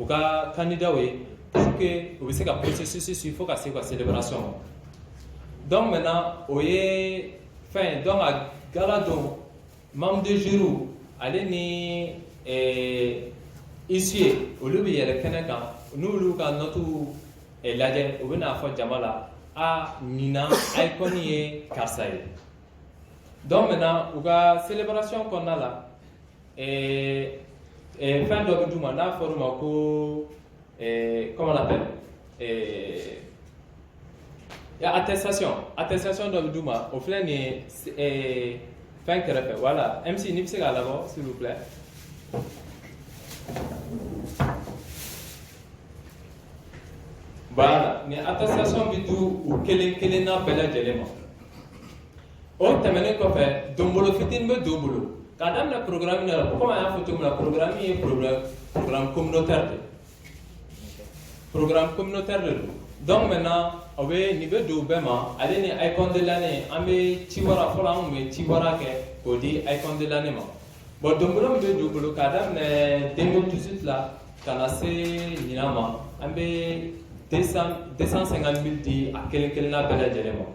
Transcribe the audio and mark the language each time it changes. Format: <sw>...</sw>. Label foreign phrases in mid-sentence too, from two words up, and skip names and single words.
<bm>ka candidat ye</bm> <fr>pour que</fr> <bm>u bɛ se ka processus suivre fo ka se ka célébration ma</bm> <fr>donc maintenant</fr> <bm>o ye fɛn donc a gala don</bm> <fr>membre de jury</fr> <bm>ale ni huissier olu bɛ yɛlɛ kɛnɛ kan n'olu ka note lajɛ u bɛ n'a fɔ jama la ɲinan icon ye karisa ye</bm> <fr>donc maintenant</fr> <bm>u ka célébration kɔnɔna la fɛn dɔ bɛ d'u ma n'a fɔra u ma ko</bm> <fr>comment on appelle attestation</fr> <bm>dɔ bɛ d'u ma o filɛ nin ye fɛn kɛrɛfɛ voilà MC n'i bɛ se k'a labɔ</bm> <fr>s'il vous plaît.</fr> <bm>Voilà ni attestation bɛ d'u u kelen na bɛɛ lajɛlen ma. O tɛmɛnen kɔfɛ donbolo fitinin bɛ don bolo k'a daminɛ programme na komi an y'a fɔ cogo min na programme ye</bm> <fr>programme communautaire de programme communautaire de</fr> <bm>don</bm> <fr>donc maintenant</fr> <bm>o bɛ nin bɛ don bɛɛ ma ale ni</bm> <fr>icon de l'année</fr> <bm>an bɛ ciwara fɔlɔ an kun bɛ ciwara kɛ k'o di</bm> <fr>icon de l'année</fr> <bm>ma bon donbolo min bɛ don bolo k'a daminɛ 2018 la ka na se ɲinan ma an bɛ 250 000 di a kelen na bɛɛ lajɛlen ma.</bm>